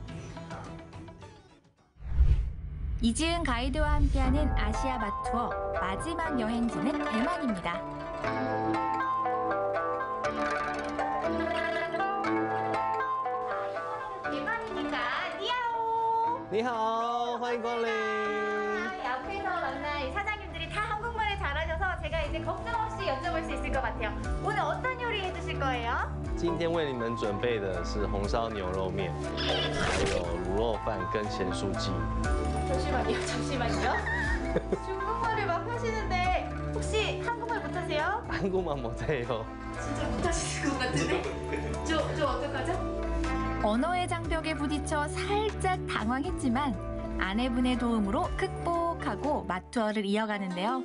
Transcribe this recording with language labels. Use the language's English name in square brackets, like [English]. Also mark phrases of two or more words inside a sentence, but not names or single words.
[Korean] 이지은 가이드와 함께하는 아시아 맛 투어 마지막 여행지는 대만입니다. 대만이니까 니아오. [Chinese] 你好，欢迎光临。 [Korean] 앞에서 만난 이 사장님들이 다 한국말을 잘하셔서 제가 이제 걱정 없이 여쭤볼 수 있을 것 같아요. 오늘 어떤 요리 해주실 거예요? [Chinese] 今天为你们准备的是红烧牛肉面，还有卤肉饭跟咸酥鸡。 [Korean] 잠시만요. 중국말을 막 하시는데 혹시 한국말 못하세요? 한국만 못해요. 진짜 못하시는 것 같은데? 저 어떡하죠? 언어의 장벽에 부딪혀 살짝 당황했지만 아내분의 도움으로 극복하고 맛 투어를 이어가는데요.